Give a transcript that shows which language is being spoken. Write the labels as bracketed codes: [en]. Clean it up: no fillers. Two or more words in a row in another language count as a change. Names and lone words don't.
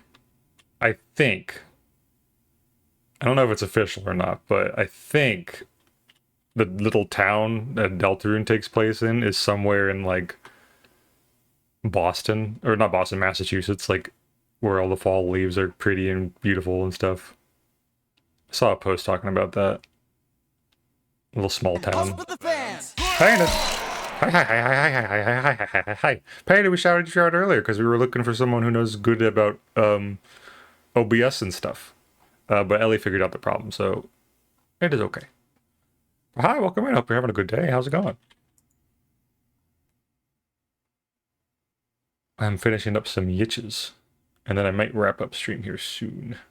[en] I don't know if it's official or not, but I think the little town that Deltarune takes place in is somewhere in, like, Boston. Or not Boston, Massachusetts, like, where all the fall leaves are pretty and beautiful and stuff. I saw a post talking about that. Little small town. Panda! Hi, hi, hi, hi, hi, hi, hi, hi, hi, hi, hi. Panda, we shouted you out earlier because we were looking for someone who knows good about OBS and stuff. But Ellie figured out the problem, so it is okay. Hi, welcome in. Hope you're having a good day. How's it going? I'm finishing up some yitches, and then I might wrap up stream here soon.